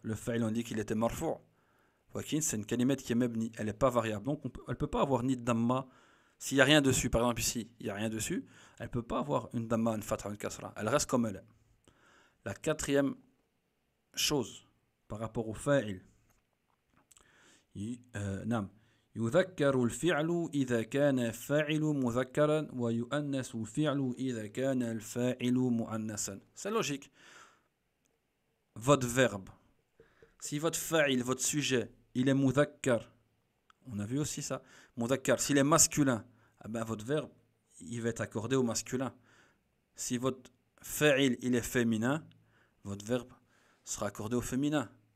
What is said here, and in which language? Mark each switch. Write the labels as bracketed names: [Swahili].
[French] Le fa'il on dit qu'il était marfou'. C'est une kalimette qui est mebni. Elle n'est pas variable. Donc elle ne peut pas avoir ni de damma. S'il n'y a rien dessus, par exemple ici, il n'y a rien dessus, elle ne peut pas avoir une damma, une fatha, une kasra. Elle reste comme elle est. La quatrième chose par rapport au fa'il. [Arabic] Nam. يذكر الفعل إذا كان الفاعل مذكرا ويؤنث الفعل إذا كان الفاعل مؤنثا. [French] C'est logique. Votre verbe, si votre fa'il, votre sujet, il est mudhakkar, on a vu aussi ça, mudhakkar, s'il est masculin, votre verbe, il va être accordé au masculin. Si votre fa'il, il est féminin, votre verbe sera accordé au féminin.